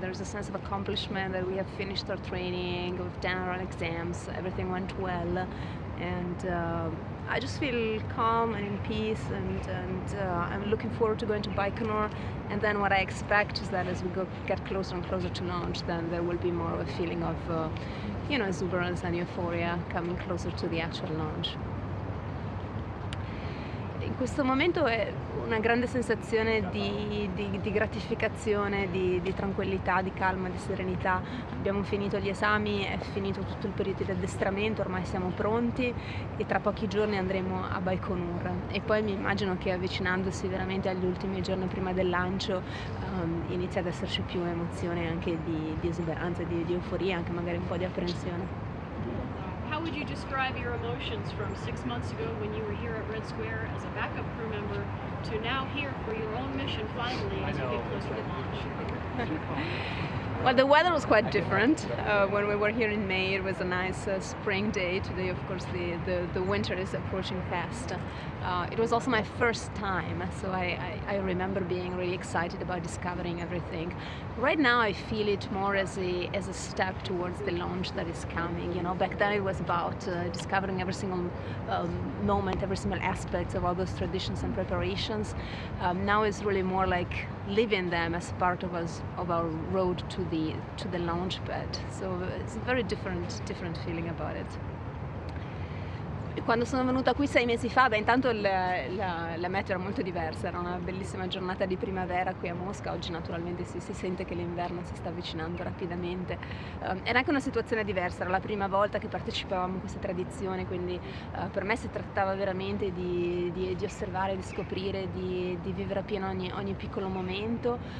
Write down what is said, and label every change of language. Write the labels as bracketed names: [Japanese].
[English] There's a sense of accomplishment that we have finished our training, we've done our exams, everything went well, and I just feel calm and in peace, and I'm looking forward to going to Baikonur. And then what I expect is that as we get closer and closer to launch, then there will be more of a feeling of, exuberance and euphoria coming closer to the actual launch. [Italian] in questo momento è una grande sensazione di gratificazione, di tranquillità, di calma, di serenità. Abbiamo finito gli esami, è finito tutto il periodo di addestramento, ormai siamo pronti e tra pochi giorni andremo a Baikonur. E poi mi immagino che avvicinandosi veramente agli ultimi giorni prima del lancio inizia ad esserci più emozione anche di esuberanza, di euforia, anche magari un po' di apprensione. [English] How would you describe your emotions from 6 months ago when you were here at Red Square as a backup crew member to now here for your own mission finally as you get closer to launch? Well, the weather was quite different. When we were here in May, it was a nice spring day. Today, of course, the winter is approaching fast. It was also my first time, so I remember being really excited about discovering everything. Right now, I feel it more as a step towards the launch that is coming. You know, back then it was about discovering every single moment, every single aspect of all those traditions and preparations. Now it's really more like living them as part of our road to the launch pad. So it's a very different feeling about it. [Italian] Quando sono venuta qui 6 mesi fa, intanto la meteo era molto diversa, era una bellissima giornata di primavera qui a Mosca. Oggi naturalmente si sente che l'inverno si sta avvicinando rapidamente. Era anche una situazione diversa, era la prima volta che partecipavamo a questa tradizione, quindi per me si trattava veramente di osservare, di scoprire, di vivere appieno ogni piccolo momento.